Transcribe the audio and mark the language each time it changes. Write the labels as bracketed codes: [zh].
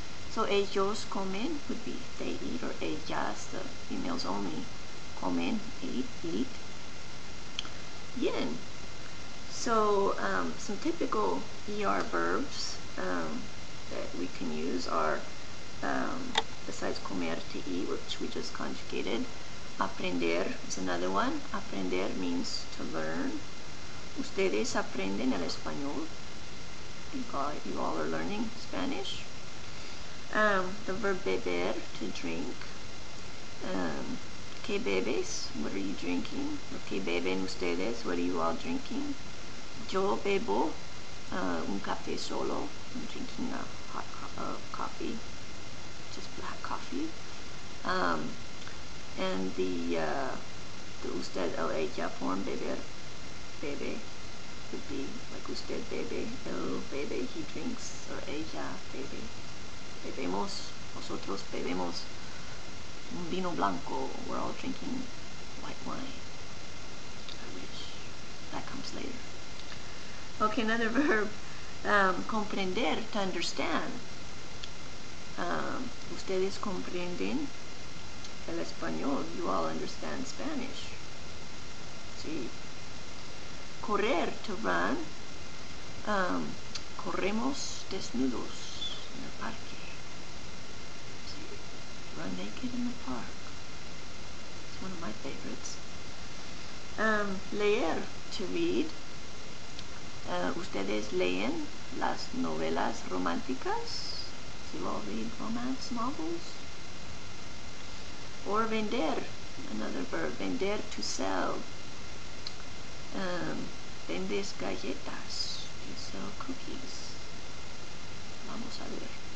[en] So [es] ellos comen [en] would be they eat, or ellas, the females only, comen, eat. Bien. So some typical ER verbs that we can use are besides comer, to eat, which we just conjugated. Aprender is another one. Aprender means to learn. [es] Ustedes aprenden el español. [en] You all are learning Spanish. The verb beber, to drink. [es] ¿Qué bebes? [en] What are you drinking? Or [es] ¿qué beben ustedes? [en] What are you all drinking? [es] Yo bebo un café solo. [en] I'm drinking a hot coffee. Just black coffee. And the usted el ella form, beber, bebe, would be like [es] usted bebe, el bebe, [en] he drinks, or [es] ella bebe. Bebemos, nosotros bebemos un vino blanco, [en] we're all drinking white wine. I wish that comes later. Okay, another verb, comprender, to understand. [es] Ustedes comprenden el español. [en] You all understand Spanish. Sí. Correr, to run. [es] Corremos desnudos en el parque. [en] Sí. Run naked in the park. It's one of my favorites. Leer, to read. [es] Ustedes leen las novelas románticas. [en] You all read romance novels. Or vender, another verb, vender, to sell. [es] Vendes galletas, [en] you sell cookies. [es] Vamos a ver.